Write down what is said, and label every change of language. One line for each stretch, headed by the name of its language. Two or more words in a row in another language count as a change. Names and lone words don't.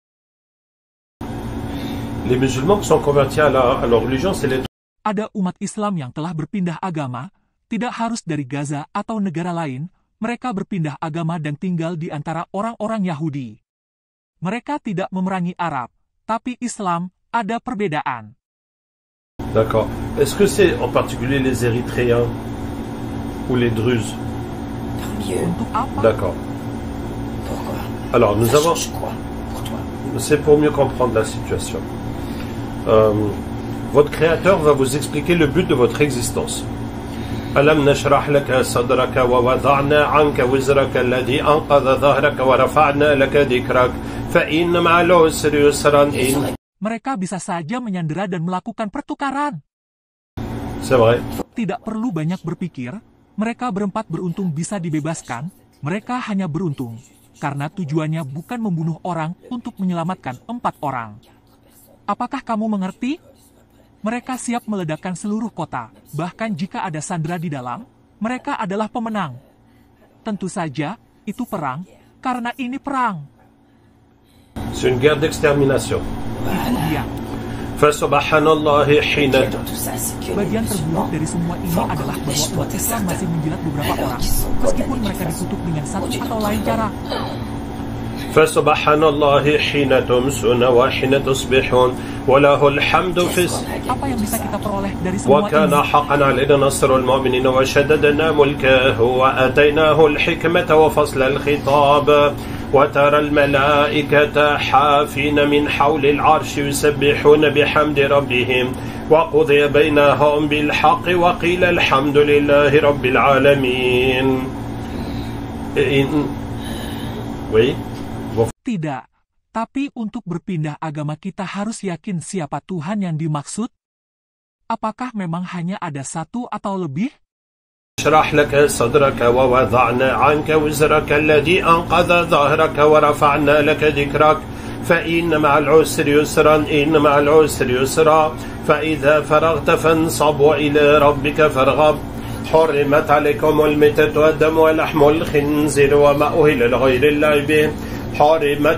Indonesian: Ada umat Islam yang telah berpindah agama, tidak harus dari Gaza atau negara lain, mereka berpindah agama dan tinggal di antara orang-orang Yahudi. Mereka tidak memerangi Arab, tapi Islam ada perbedaan.
French: D'accord. Est-ce que c'est en particulier les Érythréens ou les Druzes?
Indonesian: Untuk apa?
French: D'accord. Pourquoi? Alors, nous avons... quoi pour toi? C'est pour mieux comprendre la situation. Votre Créateur va vous expliquer le but de votre existence.
Arabic: ألم نشرح لك صدرك ووضعنا عنك وزرك الذي أنقض ظهرك ورفعنا لك ذكرك فإن مع العسر يسرا
Indonesian: Mereka bisa saja menyandera dan melakukan pertukaran.
French: C'est vrai.
Indonesian: Tidak perlu banyak berpikir. Mereka berempat beruntung bisa dibebaskan, mereka hanya beruntung, karena tujuannya bukan membunuh orang untuk menyelamatkan 4 orang. Apakah kamu mengerti? Mereka siap meledakkan seluruh kota, bahkan jika ada sandera di dalam, mereka adalah pemenang. Tentu saja, itu perang, karena ini perang.
French: C'est une guerre d'extermination.
Indonesian: Itu dia.
Arabic: فسبحان الله حين.
Indonesian: Bagian terburuk dari semua ini adalah bahwa umat Islam masih menjilat beberapa orang, meskipun mereka dikutuk dengan satu atau lain cara.
Arabic: فسبحان الله حين تمسون وحين تصبحون وله الحمد في.
Indonesian: Apa yang bisa kita peroleh dari semua ini?
Arabic: وكان حقا علينا نصر المؤمنين وشددنا ملكه وآتيناه الحكمة وفصل الخطاب. وترى الملائكة حافين من حول العرش يسبحون بحمد ربهم وقضي بينهم بالحق وقيل الحمد لله رب العالمين.
French: Oui.
Indonesian: Tidak, tapi untuk berpindah agama kita harus yakin siapa Tuhan yang dimaksud? Apakah memang hanya ada satu atau lebih?
Arabic: اشرح لك صدرك ووضعنا عنك وزرك الذي أنقض ظهرك ورفعنا لك ذكرك فإن مع العسر يسرا إن مع العسر يسرا فإذا فرغت فانصب وإلى ربك فارغب حرمت عليكم الميتة والدم ولحم الخنزير وما أهل لغير الله به حرمت